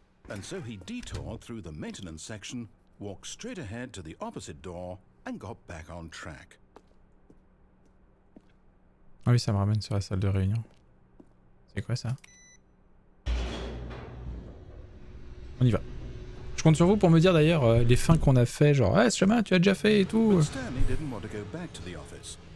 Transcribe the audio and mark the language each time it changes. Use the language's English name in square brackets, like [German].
[English] And so he detoured through the maintenance section, walked straight ahead to the opposite door, and got back on track. [French] Ah oui, ça me ramène sur la salle de réunion. C'est quoi ça? On y va. Je compte sur vous pour me dire d'ailleurs les fins qu'on a fait, genre ouais, ce chemin tu as déjà fait et tout. [English] But Stanley didn't want to go back to the office.